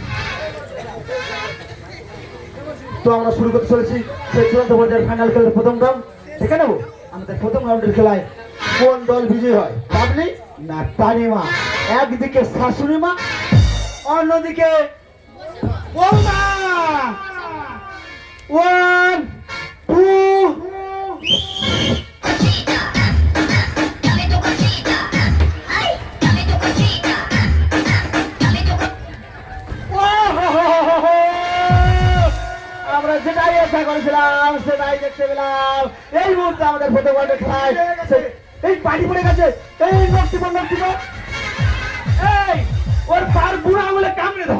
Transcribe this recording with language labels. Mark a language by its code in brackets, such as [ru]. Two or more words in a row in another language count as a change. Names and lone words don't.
[bn] তো আমরা শুরু করতে চলেছি সেই চূড়ান্ত পর্যায়ের ফাইনাল খেলার প্রথম রাউন্ড দেখে নেবো আমাদের প্রথম রাউন্ডের খেলায় কোন দল বিজয়ী হয়, বাবলি না তানিমা। একদিকে শাশুড়ি মা, অন্যদিকে বৌমা। 1 2 [es] Dame tu cosita, ay, dame tu cosita, dame tu [bn] আমরা যেটাই আশা করেছিলাম সেটাই দেখতে পেলাম। এই মুহূর্তে আমাদের প্রথম রাউন্ডের খেলায় এই পাটি পড়ে গেছে। এই নকটিব এই ওর পার বুড়া আঙুলে কামড়ে ধর